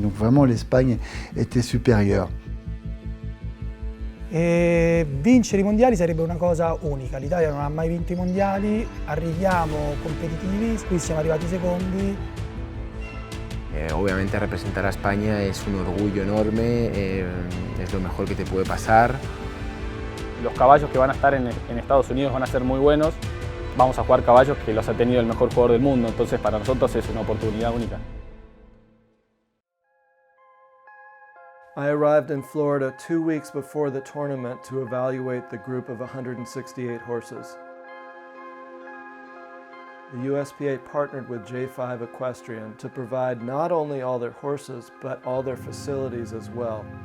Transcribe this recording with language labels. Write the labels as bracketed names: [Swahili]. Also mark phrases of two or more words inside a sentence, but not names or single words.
[French] Donc vraiment l'Espagne était supérieure. [Italian] E vincere i mondiali sarebbe una cosa unica. L'Italia non ha mai vinto i mondiali, arriviamo competitivi, qui siamo arrivati secondi. [Spanish] Obviamente representar a España es un orgullo enorme, es lo mejor que te puede pasar. Los caballos que van a estar en Estados Unidos van a ser muy buenos. Vamos a jugar caballos que los ha tenido el mejor jugador del mundo, entonces para nosotros es una oportunidad única. [English] I arrived in Florida 2 weeks before the tournament to evaluate the group of 168 horses. The USPA partnered with J5 Equestrian to provide not only all their horses, but all their facilities as well.